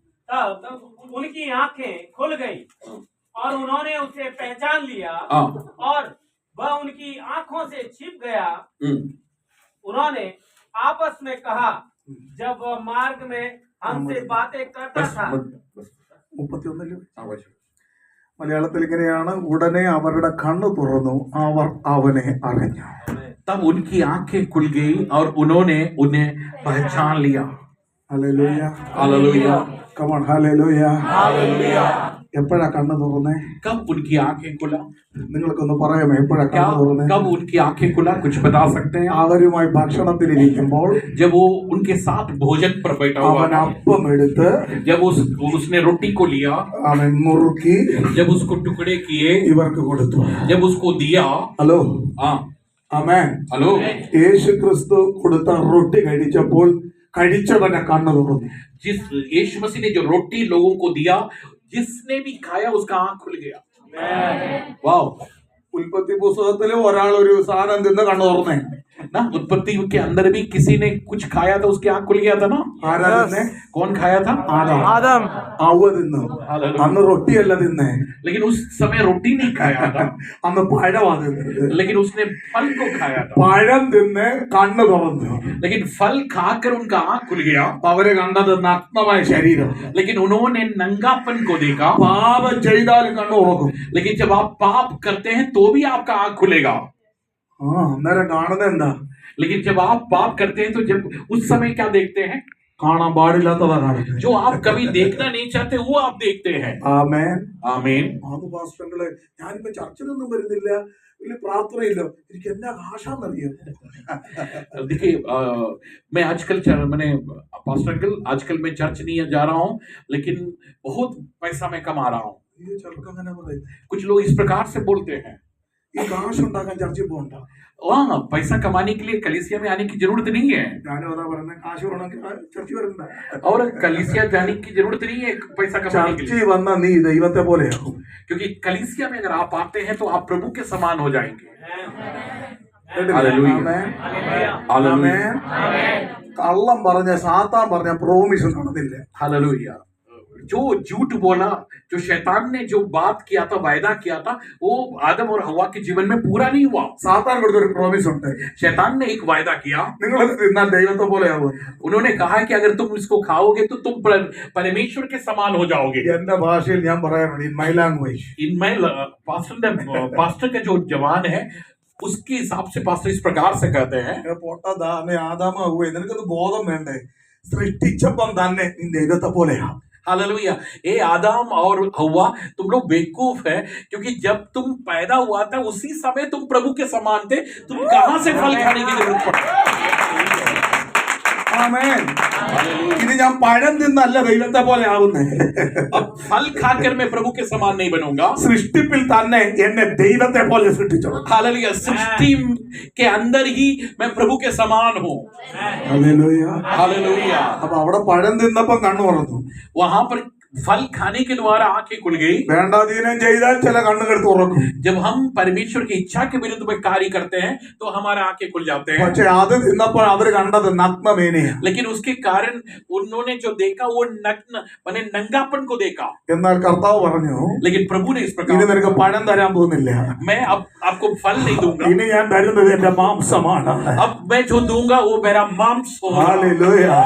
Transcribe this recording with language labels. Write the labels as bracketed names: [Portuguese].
[Hindi] तब उनकी आंखें खुल गई और उन्होंने उसे पहचान लिया हाँ। और वह उनकी आंखों से छिप गया। उन्होंने आपस में कहा, जब वह मार्ग में हमसे बातें करता था। 31 [Malayalam] മലയാളത്തിൽ ഇങ്ങനെയാണ്, ഉടനെ അവരുടെ കണ്ണു തുറന്നു, അവർ അവനെ അറിഞ്ഞു. [Hindi] तब उनकी आंखें खुल गई और उन्होंने उन्हें पहचान लिया. [Malayalam] Hallelujah, [Hindi] hallelujah. [English] come on, [Malayalam] hallelujah. [Hindi] Hallelujah. [Malayalam] എപ്പോഴാ കണ്ണു തുറന്നേ? [Hindi] कब उनकी आंखें खुला? [Malayalam] നിങ്ങൾക്കൊന്ന് പറയാമോ എപ്പോഴാ [Hindi] क्या [Malayalam] കണ്ണു തുറന്നേ? [Hindi] कब उनकी आंखें खुला? कुछ बता सकते हैं? [Malayalam] അവരുമായി ഭക്ഷണത്തിലിരിക്കുമ്പോൾ [Hindi] जब वो उनके साथ भोजन पर बैठा हुआ [Malayalam] അവൻ [Hindi] था, [Malayalam] അപ്പം എടുത്ത് [Hindi] जब उसने रोटी को लिया, [Malayalam] അവൻ മുറുക്കി [Hindi] जब उसको टुकड़े किए, [Malayalam] ഇവർക്ക് കൊടുത്തു. [Hindi] जब उसको दिया, [Malayalam] ഹലോ, [Hindi] हाँ, [Malayalam] ആമേൻ. [Hindi] हेलो, [Malayalam] യേശു ക്രിസ്തു കൊടുത്ത റൊട്ടി കഴിച്ചപ്പോൾ കഴിച്ചവനെ കണ്ണു തുറന്നു. [Hindi] जिस यीशु मसीह ने जो रोटी लोगों को दिया, जिसने भी खाया उसका आंख खुल गया. वाह. [Malayalam] ഉൽപ്പത്തി പുസ്തകത്തില് ഒരാൾ ഒരു സാധനം തിന്ന് കണ്ണു തുറന്നേ. [Hindi] ना उत्पत्ति के अंदर भी किसी ने कुछ खाया था, उसकी आंख खुल गया था ना. [Malayalam] ആരാ തിന്നേ? [Hindi] कौन खाया था? आदम [Malayalam] അവ തിന്നു. അന്ന് റൊട്ടിയല്ല തിന്നേ, [Hindi] लेकिन उस समय रोटी नहीं खाया था, [Malayalam] അന്ന് പഴമാ തിന്നത്. [Hindi] लेकिन उसने फल को खाया था. [Malayalam] പഴം തിന്ന് കണ്ണു തുറന്നു. [Hindi] लेकिन फल खाकर उनका आंख खुल गया. [Malayalam] അവര് കണ്ടത് നഗ്നമായ ശരീരം. [Hindi] लेकिन उन्होंने नंगापन को देखा. [Malayalam] പാപം ചെയ്താലും കണ്ണു തുറക്കും. [Hindi] लेकिन जब आप पाप करते हैं तो भी आपका आंख खुलेगा. [Malayalam] അന്നേരം കാണുന്നത് എന്താ? [Hindi] लेकिन जब आप पाप करते हैं तो जब उस समय क्या देखते हैं? [Malayalam] കാണാൻ പാടില്ലാത്തതാ കാണുന്നത്. [Hindi] जो आप कभी देखना नहीं चाहते वो आप देखते हैं. [Malayalam] ആമേൻ. [Hindi] आमीन. [Malayalam] അത് പാസ്റ്ററുകളെ, ഞാനിപ്പോ ചർച്ചിലൊന്നും വരുന്നില്ല, വലിയ പ്രാർത്ഥനയില്ല, എനിക്ക് എന്നാ ആശാന്നറിയാം. [Hindi] देखिए, मैं आजकल मैंने पास्टर अंकल, आजकल मैं चर्च नहीं जा रहा हूँ, लेकिन बहुत पैसा मैं कमा रहा हूँ. [Malayalam] ഈ ചെറുക്കം അങ്ങനെ പറയും, [Hindi] कुछ लोग इस प्रकार से बोलते हैं. [Malayalam] ഈ കാശുണ്ടാക്കാൻ ചർച്ചിൽ പോകണ്ട. [Hindi] हाँ, पैसा कमाने के लिए कलीसिया में आने की जरूरत नहीं है. [Malayalam] ഞാനും അതാ പറയുന്നത്, കാശ് വേണമെങ്കിൽ ചർച്ചിൽ വരണ്ട. [Hindi] और कलीसिया जाने की जरूरत नहीं है पैसा कमाने के [Malayalam] ചർച്ചിൽ [Hindi] लिए. [Malayalam] വന്ന നീ ദൈവത്തെ പോലെയാകും. [Hindi] क्योंकि कलीसिया में अगर आप आते हैं तो आप प्रभु के समान हो जाएंगे. [Malayalam] ഹല്ലേലൂയ. [Hindi] हालेलुया. [Malayalam] ആമേൻ. കള്ളം പറഞ്ഞ സാത്താൻ പറഞ്ഞ പ്രോമിസ് നടന്നില്ല. [Hindi] हालेलुया. जो झूठ बोला, जो शैतान ने जो बात किया था, वायदा किया था, वो आदम और हवा के जीवन में पूरा नहीं हुआ. [Malayalam] സാത്താൻ കൊടുത്തൊരു പ്രോമിസ് ഉണ്ട്, [Hindi] शैतान ने एक वायदा किया. [Malayalam] നിങ്ങൾ തിന്നാൽ ദൈവത്തെ പോലെയാകും. [Hindi] उन्होंने कहा कि अगर तुम इसको खाओगे तो तुम परमेश्वर के समान हो जाओगे. [Malayalam] എന്റെ ഭാഷയിൽ ഞാൻ പറയാറുണ്ട്, [English] In my language. [Hindi] इनमें पास्टर का जो जवान है उसके हिसाब से पास्टर इस प्रकार से कहते हैं. [Malayalam] പൊട്ടതാ ആദാമാവുക, നിനക്കത് ബോധം വേണ്ടേ? സൃഷ്ടിച്ചപ്പം തന്നെ നീ ദൈവത്തെ പോലെയാ. [Hindi] हालेलुया. ए आदम और हव्वा, तुम लोग बेवकूफ है, क्योंकि जब तुम पैदा हुआ था उसी समय तुम प्रभु के समान थे. तुम कहां से फल खाने की जरूरत पड़ी? [Malayalam] ആമേൻ. ഇത് ഞാൻ പഴം തിന്നല്ല ദൈവത്തെ പോലെ ആവുന്നേ. [Hindi] अब फल खाकर मैं प्रभु के समान नहीं बनूंगा. [Malayalam] സൃഷ്ടിപ്പിൽ തന്നെ എന്നെ ദൈവത്തെ പോലെ സൃഷ്ടിച്ചു. [Hindi] हालेलुया. सृष्टि के अंदर ही मैं प्रभु के समान हूँ. [Malayalam] ഹല്ലേലൂയ. [Hindi] हालेलुया. [Malayalam] അപ്പൊ അവിടെ പഴം തിന്നപ്പം കണ്ണു തുറന്നു. [Hindi] वहां पर फल खाने के द्वारा आंखें खुल गई. [Malayalam] വേണ്ടാധീനം ചെയ്താൽ ചില കണ്ണുകൾ തുറക്കും. [Hindi] जब हम परमेश्वर की इच्छा के विरुद्ध में कार्य करते हैं तो हमारे आंखें खुल जाते हैं. [Malayalam] പക്ഷെ അത് തിന്നപ്പോൾ അവർ കണ്ടത് നഗ്നമേനയാ. [Hindi] लेकिन उसके कारण उन्होंने जो देखा वो नग्न माने नंगापन को देखा. [Malayalam] എന്നാൽ കർത്താവ് പറഞ്ഞു, [Hindi] लेकिन प्रभु ने इस [Malayalam] ഇനി [Hindi] प्रकार, [Malayalam] നിനക്ക് പഴം തരാൻ പോകുന്നില്ല, [Hindi] मैं अब आपको फल नहीं दूंगा. [Malayalam] ഇനി ഞാൻ തരുന്നത് എന്റെ മാംസമാണ്. [Hindi] अब मैं जो दूंगा वो मेरा मांस होगा. [Malayalam] ഹല്ലേലൂയ.